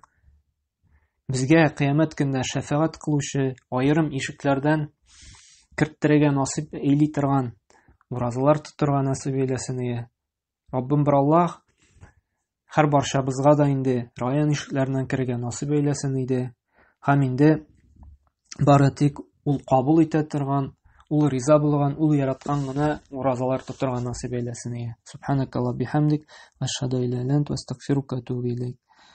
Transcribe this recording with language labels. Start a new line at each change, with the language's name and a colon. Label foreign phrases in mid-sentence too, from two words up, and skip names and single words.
Tatar: Безгә кыямәт көндә шәфаәт кылучы, аерым ишекләрдән керттерергә насыйп эйли торган уразалар тотырга насыйп әйләсен. Раббым бер Аллаһ һәр барчабызга да инде район ишекләреннән керергә насыйп әйләсен иде. Һәм инде бары тик ул кабул итә торган, ул риза булган, ул яраткан гына уразалар тотарга насыйп әйләсен иде.
Arabic: سبحانك اللهم بحمدك، أشهد أن لا إله إلا أنت، أستغفرك وأتوب إليك.